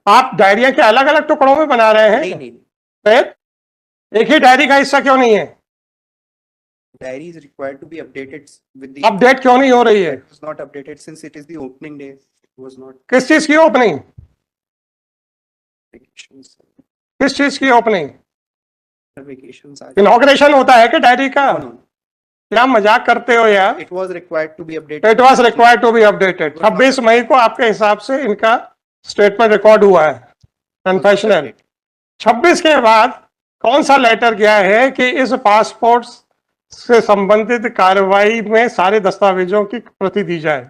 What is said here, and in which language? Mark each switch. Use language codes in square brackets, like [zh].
[hi] आप डायरियां क्या अलग अलग टुकड़ों में बना रहे हैं? नहीं। फिर एक ही डायरी का हिस्सा क्यों नहीं है? [en] Diary is required to be updated with the [hi] update क्यों नहीं हो रही है? [en] It was not updated since it is the opening day। It was not [hi] किस चीज की ओपनिंग? [en] vacations। [hi] किस चीज की ओपनिंग? [en] Vacations are [hi] इनॉग्रेशन होता है कि डायरी का? [en] no। [hi] क्या मजाक करते हो यार? [en] It was required to be updated। It was required to be updated. [hi] 26 मई को आपके हिसाब से इनका स्टेटमेंट रिकॉर्ड हुआ है, कन्फेशनल। 26 के बाद कौन सा लेटर गया है कि इस पासपोर्ट से संबंधित कार्रवाई में सारे दस्तावेजों की प्रति दी जाए?